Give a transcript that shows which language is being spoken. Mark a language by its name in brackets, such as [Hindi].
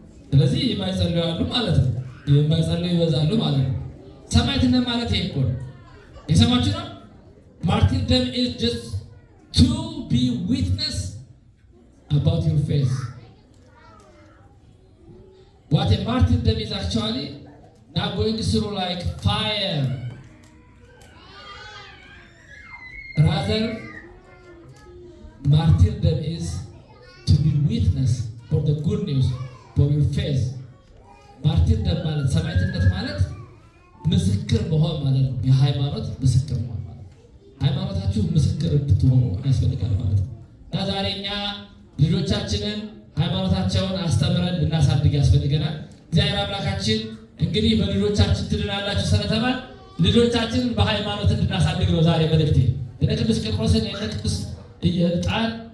[Amharic] ስለዚህ የማይጸልዩ አሉ ማለት ነው። የማይጸልዩ ይበዛሉ ማለት ነው። ሰማዕትነት ማለት ይሄ እኮ ነው። የሰማችሁ ነው። [English] Martyrdom is just to be witness about your faith. What a martyrdom is actually not going through like fire. Rather, martyrdom is to be witness for the good news for your faith. [Amharic] Martyrdom ማለት ሰማዕትነት ማለት ምስክር መሆን ማለት ነው። የሃይማኖት ምስክር መሆን ሃይማኖታችሁ ምስክር እንድትሆኑ ያስፈልጋል ማለት ነው። እና ዛሬ እኛ ልጆቻችንን ሃይማኖታቸውን አስተምረን ልናሳድግ ያስፈልገናል። እግዚአብሔር አምላካችን እንግዲህ በልጆቻችን ትድናላችሁ ስለተባል ልጆቻችንን በሃይማኖት እንድናሳድግ ነው ዛሬ መልእክቴ። የቅዱስ ቂርቆስን የቅዱስ ዕጣን